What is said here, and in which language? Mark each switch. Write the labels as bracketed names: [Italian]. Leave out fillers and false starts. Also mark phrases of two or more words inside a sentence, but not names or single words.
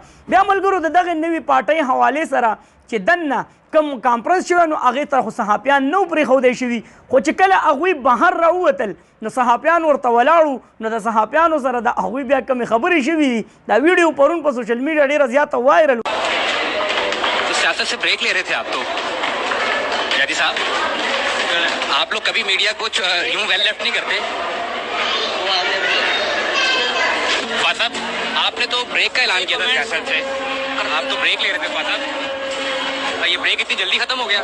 [Pashto] بیا ملګرو د دغې نوې پارټۍ حوالې سره چې دننه کوم کانفرنس شوی نو هغې ته خو صحافیان نه و پرېښودی شوي خو چې کله هغوی بهر راووتل نو صحافیان ورته ولاړو نو د صحافیانو سره د هغوی بیا کمې خبرې شوي دي. دا ویډیو پرون په [English] social media [Pashto] ډېره زیاته وایرل. [Urdu] سیاست سے بریک لے رہے تھے آپ تو زیدی صاحب، آپ لوگ کبھی میڈیا کو یوں [English] well left [Urdu] نہیں کرتے. صاحب آپ نے تو بریک کا اعلان کیا تھا سیاست سے، آپ تو بریک لے رہے تھے صاحب، یہ بریک اتنی جلدی ختم ہو گیا?